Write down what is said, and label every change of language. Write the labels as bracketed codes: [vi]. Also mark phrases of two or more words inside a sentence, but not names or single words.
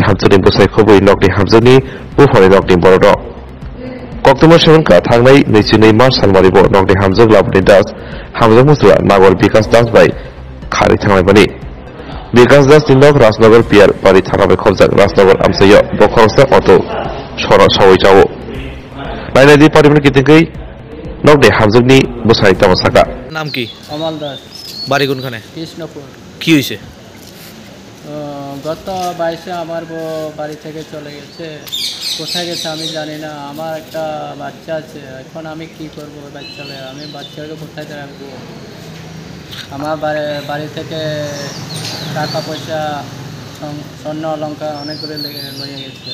[trp] hamjani busai khoboi nokni hamjani ufoni nokni borok koktuma sebenka thangnai 22 March salmaribo nokni hamjak labni das hamjak musla nagol bikas das bai khari thangnai bani bikas das tinok rasnagar piar bari thanabai khobjak rasnagar amsayo bokhorsa auto sora sawai jawo nainadi paribani kitingei নকদে হামজুকনি বসাই তামাসাকা [bn] নাম কি অমল দাস বাড়ি কোনখানে কৃষ্ণপুর কি হইছে গত 22-এ আমার বাড়ি থেকে চলে গেছে কোথায় গেছে আমি জানি না আমার একটা বাচ্চা আছে এখন আমি কি করব বাচ্চাকে আমি বাচ্চাকে কোথায় রাখবো আমার বাড়ি থেকে টাকা পয়সা স্বর্ণ অলংকার অনেকগুলো লয়ে গেছে